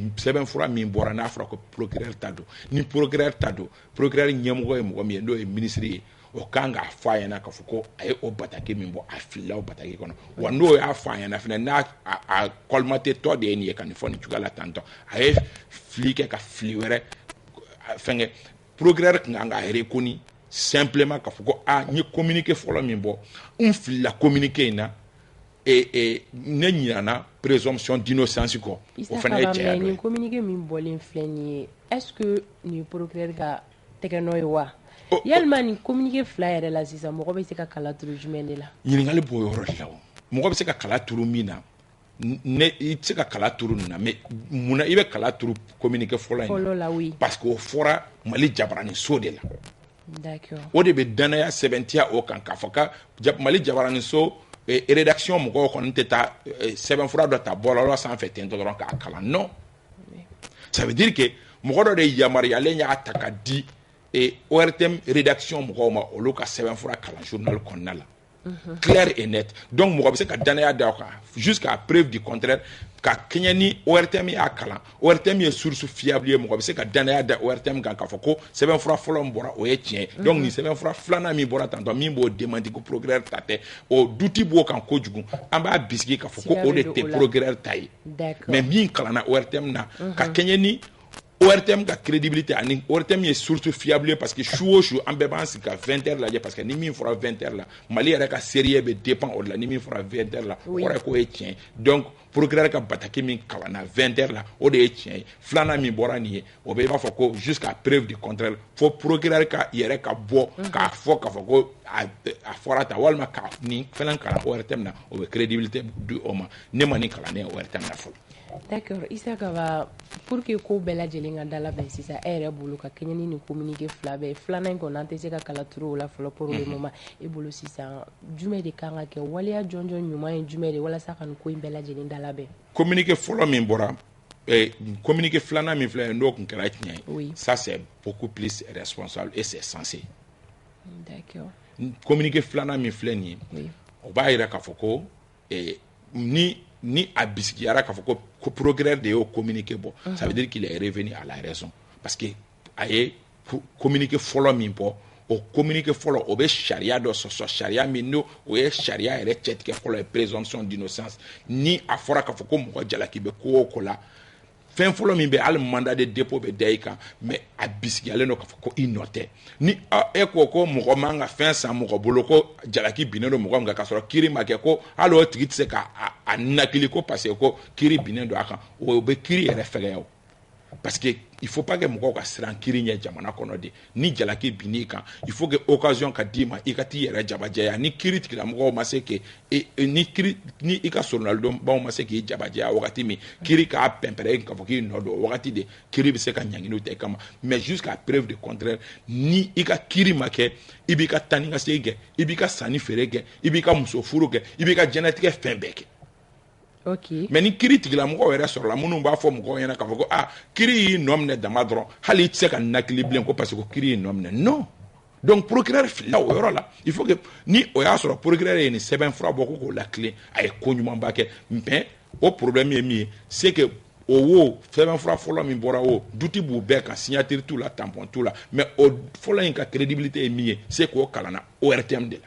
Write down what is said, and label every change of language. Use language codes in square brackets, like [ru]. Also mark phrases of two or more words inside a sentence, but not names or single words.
[bm] sɛbɛnfura min bɔra n'a fɔra ko procureur ta don ni procureur ta don procureur ɲɛmɔgɔ ye mɔgɔ min ye n'o ye ministre ye o kan k'a fɔ a ɲɛna k'a fɔ ko a ye o bataki min bɔ a filila o bataki kɔnɔ wa n'o y'a fɔ a ɲɛna fɛnɛ n'a colmaté tɔ de ye nin ye ka nin fɔ nin cogoya la tantɔ a ye fili kɛ ka fili wɛrɛ fɛnkɛ procureur kan ka [fr] reconnu simplement [bm] k'a fɔ ko n ye communiqué fɔlɔ min bɔ n filila communiqué in na ne ɲinana [fr] présomption d'innocence [bm] kɔ o fɛnɛ ye cɛya dɔ ye. Nin communiqué min bɔlen filɛ nin ye [fr] est-ce que [bm] nin procureur ka tɛgɛnɔ ye wa? Yalima nin communiqué fila yɛrɛ la sisan mɔgɔ bɛ se ka kala turu jumɛn de la? Ɲininkali b'o yɔrɔ de la o mɔgɔ bɛ se ka kala turu min na ne i tɛ se ka kala turu nin na mais munna i bɛ kala turu communiqué fɔlɔ in na [fr] oui [bm] parce que o fɔra Mali Jabaraniso de la [fr] d'accord [bm] o de bɛ danaya sɛbɛntiya o kan k'a fɔ ka Mali Jabaraniso rédaction mɔgɔw kɔni tɛ taa sɛbɛnfura dɔ ta bɔlɔlɔ sanfɛ ten dɔrɔn k'a kalan [fr] non ça veut dire que [bm] mɔgɔ dɔ de yamaruyalen y'a ta ka di ORTM rédaction mɔgɔw ma olu ka sɛbɛnfura kalan journal kɔnɔna la [fr] clair et net donc [bm] mɔgɔ bɛ se ka danaya da o kan [fr] jusqu'à preuve du contraire [bm] ka kɛɲɛ ni ORTM y'a kalan ORTM ye source fiable ye mɔgɔ bɛ se ka danaya da ORTM kan k'a fɔ ko sɛbɛnfura fɔlɔ min bɔra o ye tiɲɛ donc nin sɛbɛnfura filanan min bɔra tantɔ min b'o démenti ko procureur ta tɛ o duti b'o kan kojugu an b'a bisigi k'a fɔ ko o de tɛ procureur ta ye mais min kalanna ORTM na ka kɛɲɛ ni ORTM ka crédibilité ani ORTM ye source fiable [fr] parce que [bm] su o su an bɛɛ b'an sigi ka 20 heures lajɛ [fr] parce que [bm] ni min fɔra 20 heures la Mali yɛrɛ ka sérieux bɛ dépend o de la ni min fɔra 20 heures la o kɔrɔ ye k'o ye tiɲɛ donc procureur ka bataki min kalanna 20 heures la o de ye tiɲɛ ye filanan min bɔra nin ye o bɛ i b'a fɔ ko [fr] jusqu'à preuve du contraire [bm] fo procureur ka yɛrɛ ka bɔ k'a fɔ k'a fɔ ko a fɔra ta walima ka nin fɛnɛ kalan ORTM na o bɛ crédibilité di o ma ne ma nin kalannen ORTM na fɔlɔ. D'accord, Isaka [fr] va pour que [bm] ko bɛɛ lajɛlen ka dalabɛn sisan e yɛrɛ bolo ka kɛɲɛ ni nin communiqué fila bɛɛ filanan in kɔni an tɛ se ka kala turu o la fɔlɔ [fr] pour le moment [bm] e bolo sisan jumɛn de kan ka kɛ waleya jɔnjɔn ɲuman ye jumɛn de walasa ka nin ko in bɛɛ lajɛlen dalabɛn. Communiqué fɔlɔ min bɔra communiqué filanan min filɛ n'o tun kɛra tiɲɛ ye [fr] ça c'est beaucoup plus responsable et c'est censé. D'accord. [bm] Communiqué filanan min filɛ nin ye o b'a yira k'a fɔ ko ni a bisigiyara k'a fɔ ko procureur de y'o communiqué bɔ [fr] ça veut dire qu'il est revenu à la raison parce que [bm] a ye communiqué fɔlɔ min bɔ o communiqué fɔlɔ o bɛ sariya dɔ sɔsɔ sariya min n'o o ye sariya yɛrɛ cɛtigɛ fɔlɔ ye [fr] présomption d'innocence [bm] ni a fɔra k'a fɔ ko mɔgɔ jalaki bɛ ko o ko la fɛn fɔlɔ min bɛ hali [fr] mandat de dépôt [bm] bɛ da i kan mais a bisigiyalen don k'a fɔ ko i nɔ tɛ ni e ko ko mɔgɔ man ka fɛn san mɔgɔ bolo ko jalaki binnen don mɔgɔ min kan k'a sɔrɔ kiiri ma kɛ ko hali o tigi tɛ se ka a nakili ko [fr] parce que [bm] ko kiiri binnen don a kan o bɛ kiiri yɛrɛ fɛgɛya o [fr] parce que il faut pas que [bm] mɔgɔw ka siran kiiri ɲɛ jamana kɔnɔ de ni jalaki binn'i kan [fr] il faut que [bm] occasion ka d'i ma i ka t'i yɛrɛ jabajɛya ni kiiri tigilamɔgɔw ma se que ni i ka sorunalidonbaw ma se k'i jabajɛya wagati min kiiri k'a pɛnpɛrɛ k'a fɔ k'i nɔ don o wagati de kiiri bɛ se ka ɲanginiw ta i kama [fr] mais jusqu'à preuve de contraire [bm] ni i ka kiiri ma kɛ i b'i ka taa ni ka segin kɛ i b'i ka sanni feere kɛ i b'i ka muso furu kɛ i b'i ka diɲɛlatigɛ fɛn bɛɛ kɛ. [en] Okay. [bm] Mais ni kiiri tigilamɔgɔw yɛrɛ sɔrɔla minnu b'a fɔ mɔgɔw ɲɛna k'a fɔ ko kiiri y'i nɔ minɛ dama dɔrɔn hali i tɛ se ka nakili bilen ko [fr] parce que [bm] kiiri y'i nɔ minɛ [fr] non donc [bm] procureur filila o yɔrɔ la [fr] il faut que [bm] ni o y'a sɔrɔ procureur ye nin sɛbɛn fura bɔ ko k'o latilen a ye ko ɲumanba kɛ mais o problème ye min ye [fr] c'est que [bm] o wo sɛbɛn fura fɔlɔ min bɔra o duti b'u bɛɛ kan signature t'u la tampon t'u la mais o fɔlɔ in ka crédibilité ye min ye c'est k'o kalanna ORTM de la.